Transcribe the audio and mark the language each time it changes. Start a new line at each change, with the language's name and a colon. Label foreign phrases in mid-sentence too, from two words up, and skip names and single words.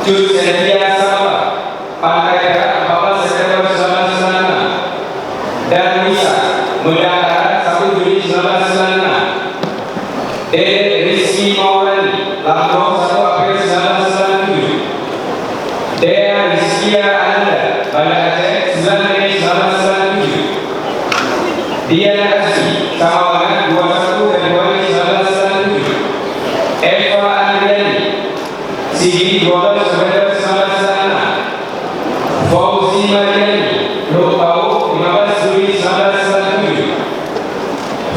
Indonesian: Jud Setia Sabah Pantai Perak 14 September 1996. Dan Nisa Mendakara 1 Juli 1996. Dede Rizky Maulani Lampung 1 April 1997. Dea Rizkia Ananda Banda Aceh 9 Mei 1997. Dian Asri Sawabangan 21 Februari 1997. Eva Andriani Sigi 12 November 1996. Fauzi Mariani Lopau 15 Juli 1997.